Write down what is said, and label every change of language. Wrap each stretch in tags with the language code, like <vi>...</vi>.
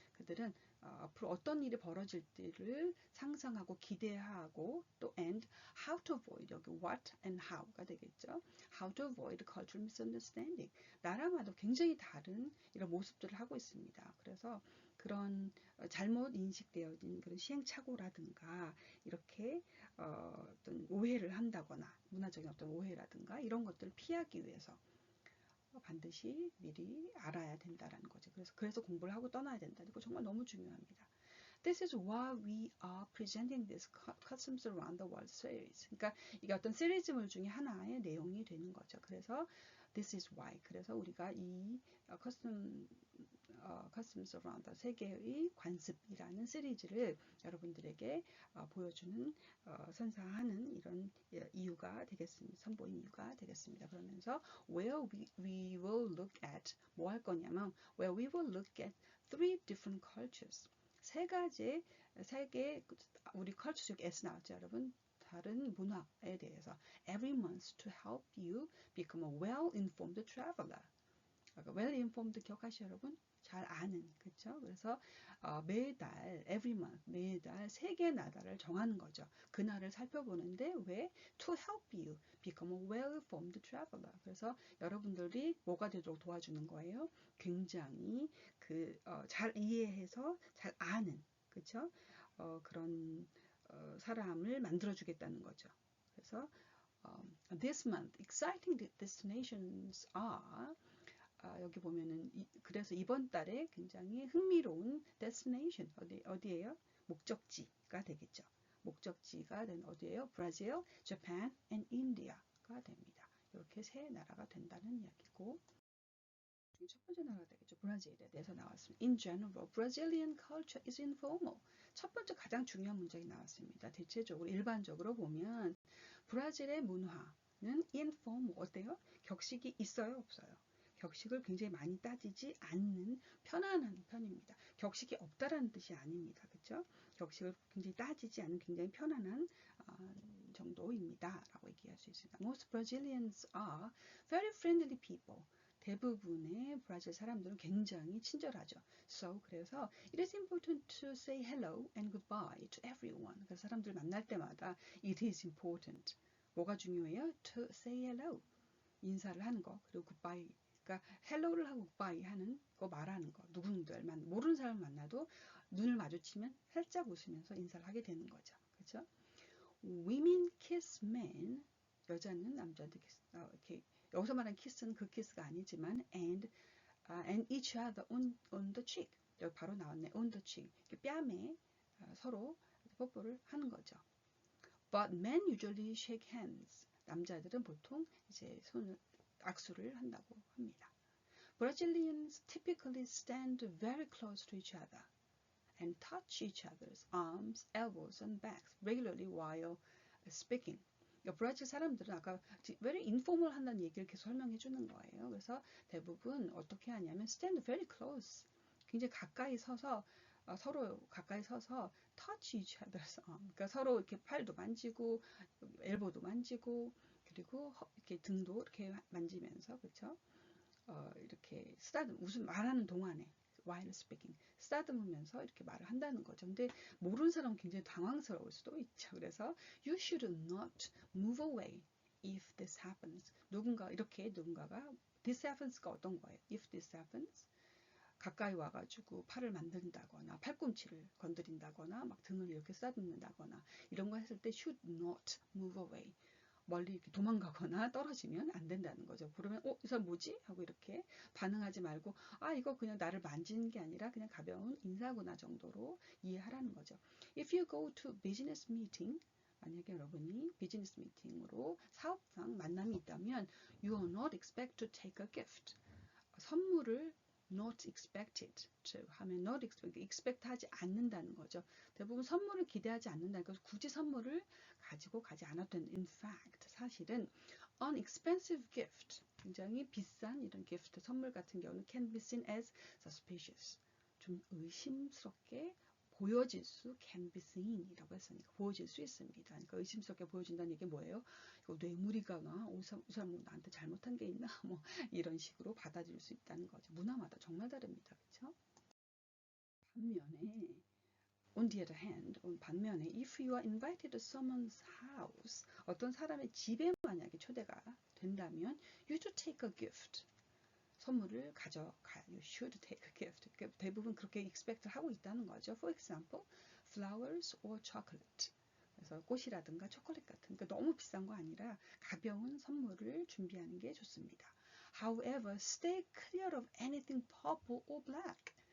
<ko>그들은 앞으로 어떤 일이 벌어질지를 상상하고 기대하고 또</ko> <en>and how to avoid</en> <ko>여기</ko> <en>what and how</en> <ko>가 되겠죠.</ko> <en>How to avoid cultural misunderstanding.</en> <ko>나라마다 굉장히 다른 이런 모습들을 하고 있습니다. 그래서 그런 잘못 인식되어진 그런 시행착오라든가 이렇게 어떤 오해를 한다거나 문화적인 어떤 오해라든가 이런 것들을 피하기 위해서 반드시 미리 알아야 된다라는 거죠. 그래서 공부를 하고 떠나야 된다는 거 정말 너무 중요합니다.</ko> <en>This is why we are presenting this Customs Around the World series.</en> <ko>그러니까 이게 어떤 시리즈물 중에 하나의 내용이 되는 거죠. 그래서</ko> <en>this is why.</en> <ko>그래서 우리가 이 Customs Around the 세계의 관습이라는 시리즈를 여러분들에게 보여주는 선사하는 이런 이유가 되겠습니다. 선보인 이유가 되겠습니다. 그러면서</ko> <en>where we will look at</en> <ko>뭐 할 거냐면</ko> <en>where we will look at 3 different cultures.</en> <ko>세 개 우리 컬처 중 S 나왔죠, 여러분. 다른 문화에 대해서</ko> <en>every month to help you become a well-informed traveler.</en> <ko>well-informed 기억하시죠, 여러분? 잘 아는, 그렇죠? 그래서 매달</ko> <en>every month</en> <ko>매달 세 개 나라를 정하는 거죠. 그 나라를 살펴보는데 왜?</ko> <en>To help you become a well-informed traveler.</en> <ko>그래서 여러분들이 뭐가 되도록 도와주는 거예요? 굉장히 잘 이해해서 잘 아는, 그렇죠? 그런 사람을 만들어주겠다는 거죠. 그래서</ko> <en>this month exciting destinations are</en> <ko>여기 보면은 그래서 이번 달에 굉장히 흥미로운 destination 어디예요? 목적지가 되겠죠. 목적지가 된 어디예요? 브라질, Japan, and India가 됩니다. 이렇게 세 나라가 된다는 이야기고 첫 번째 나라가 되겠죠. 브라질에 대해서 나왔습니다.</ko> <en>In general, Brazilian culture is informal.</en> <ko>첫 번째 가장 중요한 문장이 나왔습니다. 대체적으로 일반적으로 보면 브라질의 문화는 informal 어때요? 격식이 있어요? 없어요? 격식을 굉장히 많이 따지지 않는 편안한 편입니다. 격식이 없다라는 뜻이 아닙니다. 그렇죠? 격식을 굉장히 따지지 않는 굉장히 편안한 정도입니다. 라고 얘기할 수 있습니다.</ko> <en>Most Brazilians are very friendly people.</en> <ko>대부분의 브라질 사람들은 굉장히 친절하죠.</ko> <en>So,</en> <ko>그래서</ko> <en>it is important to say hello and goodbye to everyone.</en> <ko>그래서 사람들 만날 때마다</ko> <en>it is important.</en> <ko>뭐가 중요해요?</ko> <en>To say hello.</en> <ko>인사를 하는 거. 그리고 goodbye. 그러니까 hello를 하고 goodbye 하는 거 말하는 거. 누군들 모르는 사람 만나도 눈을 마주치면 살짝 웃으면서 인사를 하게 되는 거죠. 그렇죠?</ko> <en>Women kiss men.</en> <ko>여자는 남자한테 이렇게 여기서 말하는 키스는 그 키스가 아니지만</ko> <en>and each other on the cheek.</en> <ko>여기 바로 나왔네.</ko> <en>on the cheek.</en> <ko>뺨에 서로 뽀뽀를 하는 거죠.</ko> <en>But men usually shake hands.</en> <ko>남자들은 보통 이제 악수를 한다고 합니다.</ko> <en>Brazilians typically stand very close to each other and touch each other's arms, elbows, and backs regularly while speaking.</en> <ko>브라질 사람들은 아까</ko> <en>very informal</en> <ko>한다는 얘기를 계속 설명해 주는 거예요. 그래서 대부분 어떻게 하냐면</ko> <en>stand very close.</en> <ko>굉장히 가까이 서서 서로 가까이 서서</ko> <en>touch each other's arm.</en> <ko>그러니까 서로 이렇게 팔도 만지고 엘보도 만지고 그리고 이렇게 등도 이렇게 만지면서 그렇죠? 이렇게 무슨 말하는 동안에</ko> <en>while speaking</en> <ko>쓰다듬으면서 이렇게 말을 한다는 거죠. 근데 모르는 사람은 굉장히 당황스러울 수도 있죠. 그래서</ko> <en>you should not move away if this happens.</en> <ko>누군가가</ko> <en>this happens</en> <ko>가 어떤 거예요?</ko> <en>if this happens</en> <ko>가까이 와가지고 팔을 만든다거나 팔꿈치를 건드린다거나 막 등을 이렇게 쓰다듬는다거나 이런 거 했을 때</ko> <en>should not move away.</en> <ko>멀리 이렇게 도망가거나 떨어지면 안 된다는 거죠. 그러면 이 사람 뭐지? 하고 이렇게 반응하지 말고 이거 그냥 나를 만지는 게 아니라 그냥 가벼운 인사구나 정도로 이해하라는 거죠.</ko> <en>If you go to business meeting</en> <ko>만약에 여러분이 비즈니스 미팅으로 사업상 만남이 있다면</ko> <en>you are not expect to take a gift.</en> <ko>선물을</ko> <en>not expected to</en> <ko>하면</ko> <en>not expect</en> <ko>하지 않는다는 거죠. 대부분 선물을 기대하지 않는다는 거죠. 굳이 선물을 가지고 가지 않아도 된다.</ko> <en>In fact,</en> <ko>사실은</ko> <en>an expensive gift,</en> <ko>굉장히 비싼 이런</ko> <en>gift,</en> <ko>선물 같은 경우는</ko> <en>can be seen as suspicious.</en> <ko>좀 의심스럽게 보여질 수</ko> <en>can be seen</en> <ko>이라고 했으니까 보여질 수 있습니다. 그러니까 의심스럽게 보여진다는 얘기 뭐예요? 이거 뇌물이거나 이 사람 뭐 나한테 잘못한 게 있나? 뭐 이런 식으로 받아들일 수 있다는 거죠. 문화마다 정말 다릅니다. 그렇죠? 반면에</ko> <en>on the other hand, 반면에 if you are invited to someone's house</en> <ko>어떤 사람의 집에 만약에 초대가 된다면</ko> <en>you should take a gift.</en> <ko>선물을 가져가.</ko> <en>You should take a gift.</en> <ko>대부분 그렇게 expect를 하고 있다는 거죠.</ko> <en>For example, flowers or chocolate.</en> <ko>그래서 꽃이라든가 초콜릿 같은 그러니까 너무 비싼 거 아니라 가벼운 선물을 준비하는 게 좋습니다.</ko> <en>However, stay clear of anything purple or black.</en>